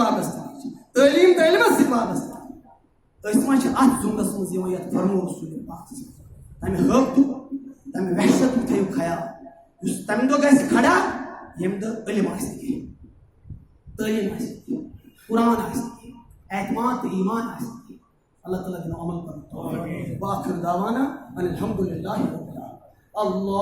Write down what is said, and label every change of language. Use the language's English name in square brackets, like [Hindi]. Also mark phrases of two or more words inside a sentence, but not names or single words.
[Kashmiri] وابستگی چھِ تعلیٖم تعلیٖمس سۭتۍ وابستگی أسۍ ما چھِ اتھ زُمرس منٛز یِوان یتھ فرمو رسول پاک تمہِ حٲبتُک تمہِ وحشتُک تھٲیِو خیال یُس تمہِ دۄہ گژھِ کھڑا ییٚمہِ دۄہ علم آسہِ نہٕ کینٛہہ تعلیٖم آسہِ نہٕ کینٛہہ قرآن آسہِ نہٕ کینٛہہ اعتماد تہٕ ایمان آسہِ نہٕ کینٛہہ اللہ تعالیٰ دِنو عمل کرُن [Arabic] وآخر دعوانا ان الحمد للہ رب العالمین [Kashmiri] اللہ